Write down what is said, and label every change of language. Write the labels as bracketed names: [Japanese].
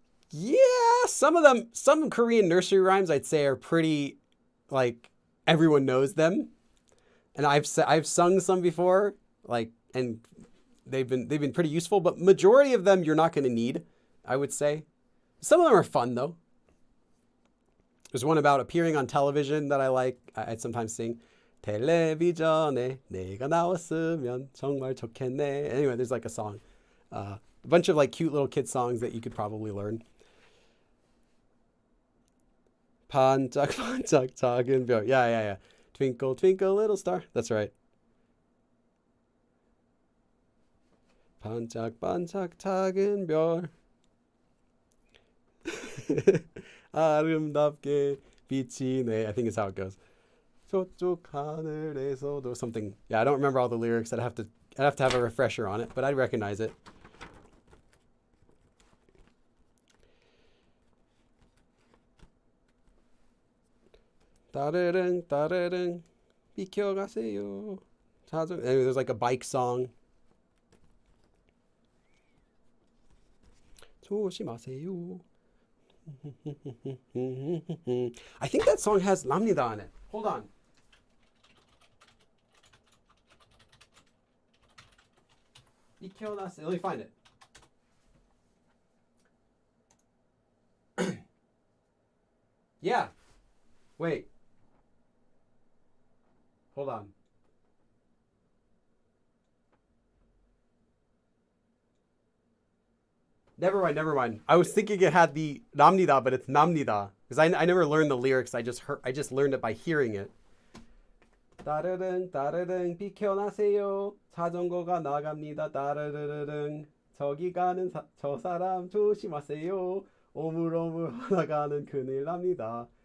[English] Yeah, some Korean nursery rhymes I'd say are pretty, like, everyone knows them. And I've sung some before, like, and they've been pretty useful, but majority of them you're not going to need, I would say. Some of them are fun though. There's one about appearing on television that I like. I'd sometimes sing. [Korean] 텔레비전에 내가 나왔으면 정말 좋겠네. [English] Anyway, there's like a song. A bunch of like cute little kid songs that you could probably learn. [Korean] 반짝반짝 작은 별. [English] Yeah. Twinkle, twinkle, little star. That's right. [Korean] 반짝반짝 작은 별. 아름답게 비치네. [English] I think is how it goes. [Korean] 저쪽 하늘에서도 [English] something. Yeah, I don't remember all the lyrics. I'd have to have a refresher on it, but I'd recognize it. [Korean] 따르릉 따르릉 비켜가세요. [English] Anyway, there's like a bike song. [Korean] 조심하세요. [English] I think that song has 납니다 on it. Hold on. [Korean] 비켜나세요. [English] Let me find it. Yeah. Wait. Hold on. Never mind. I was thinking it had the 납니다, but it's 납니다. Because I never learned the lyrics. I just learned it by hearing it. [Korean] 따르릉 따르릉 비켜나세요. 자전거가 나갑니다. 따르르릉 저기 가는 저 사람 조심하세요. 오물오물 하다가는 큰일 납니다.